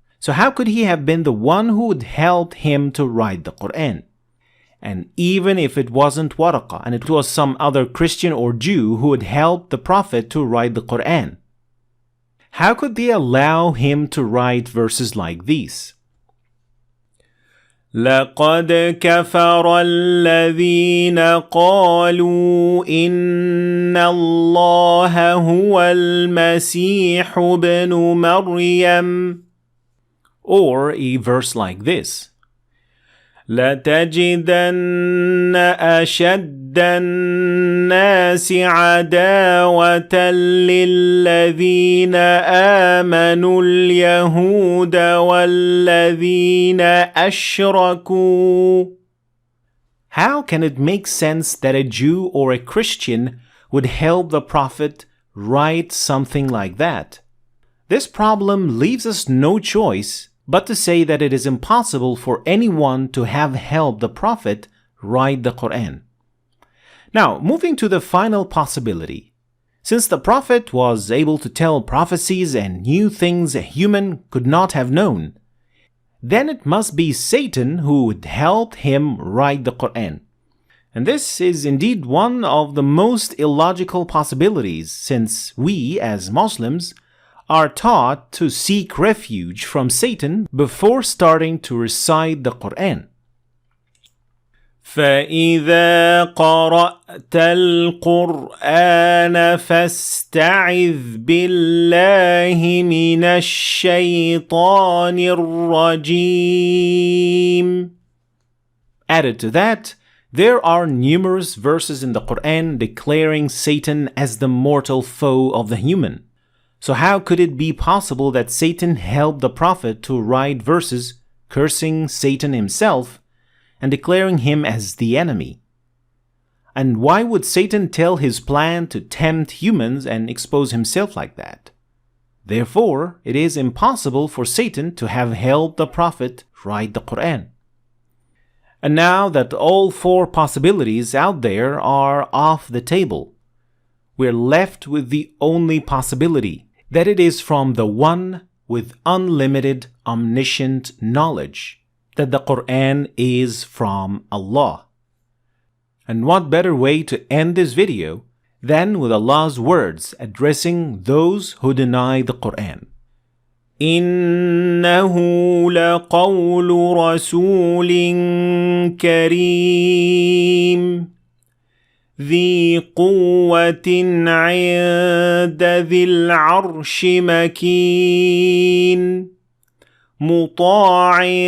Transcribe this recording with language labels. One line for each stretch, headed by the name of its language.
English: So how could he have been the one who would help him to write the Quran? And even if it wasn't Waraqa and it was some other Christian or Jew who had helped the Prophet to write the Quran, how could they allow him to write verses like these?
Arabic: لقد كفر الذين قالوا إن الله هو المسيح ابن مريم.
English: Or a verse like this.
Arabic: لتجدن أشد الناس عداوة للذين آمنوا اليهود والذين أشركوا.
English: How can it make sense that a Jew or a Christian would help the Prophet write something like that? This problem leaves us no choice but to say that it is impossible for anyone to have helped the Prophet write the Quran. Now, moving to the final possibility. Since the Prophet was able to tell prophecies and knew things a human could not have known, then it must be Satan who would help him write the Quran. And this is indeed one of the most illogical possibilities, since we, as Muslims, are taught to seek refuge from Satan before starting to recite the Quran.
Arabic: فإذا قرأت القرآن فاستعذ بالله من الشيطان الرجيم.
English: Added to that, there are numerous verses in the Quran declaring Satan as the mortal foe of the human. So how could it be possible that Satan helped the Prophet to write verses cursing Satan himself and declaring him as the enemy? And why would Satan tell his plan to tempt humans and expose himself like that? Therefore, it is impossible for Satan to have helped the Prophet write the Quran. And now that all four possibilities out there are off the table, we're left with the only possibility, that it is from the one with unlimited omniscient knowledge, that the Quran is from Allah. And what better way to end this video than with Allah's words addressing those who deny the Quran.
Arabic: إنه لقول رسول كريم ذي قوة عند ذي العرش مكين مطاع